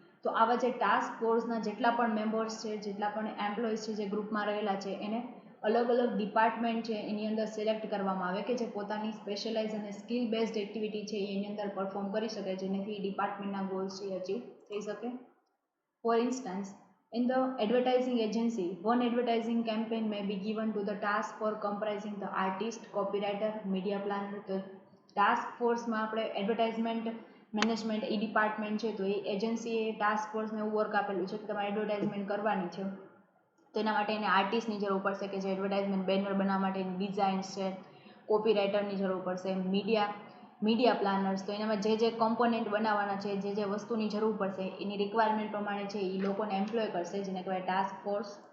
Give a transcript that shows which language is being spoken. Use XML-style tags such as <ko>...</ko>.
<gu>તો આવા જે ટાસ્ક ફોર્સના જેટલા પણ મેમ્બર્સ છે, જેટલા પણ એમ્પ્લોઈઝ છે જે ગ્રુપમાં રહેલા છે એને અલગ અલગ ડિપાર્ટમેન્ટ છે એની અંદર સિલેક્ટ કરવામાં આવે કે જે પોતાની સ્પેશિયલાઇઝ અને સ્કિલ બેઝડ એક્ટિવિટી છે એની અંદર પરફોર્મ કરી શકે, જેનાથી ડિપાર્ટમેન્ટના ગોલ્સ છે એ અચીવ થઈ શકે.</gu> <en>For instance, in the advertising agency, one advertising campaign may be given to the task force comprising the artist, copywriter, media planner.</en> <gu>તો ટાસ્ક ફોર્સમાં આપણે એડવર્ટાઇઝમેન્ટ મેનેજમેન્ટ એ ડિપાર્ટમેન્ટ છે તો એ એજન્સીએ ટાસ્ક ફોર્સને એવું વર્ક આપેલું છે કે તમારે એડવર્ટાઇઝમેન્ટ કરવાની છે, તો એના માટે એને આર્ટિસ્ટની જરૂર પડશે કે જે એડવર્ટાઇઝમેન્ટ બેનર બનાવવા માટેની ડિઝાઇન્સ છે, કોપી રાઇટરની જરૂર પડશે, મીડિયા પ્લાનર્સ, તો એનામાં જે કોમ્પોનન્ટ બનાવવાના છે, જે વસ્તુની જરૂર પડશે એની રિક્વાયરમેન્ટ પ્રમાણે છે એ લોકોને એમ્પ્લોય કરશે, જેને કહેવાય ટાસ્ક ફોર્સ.</gu>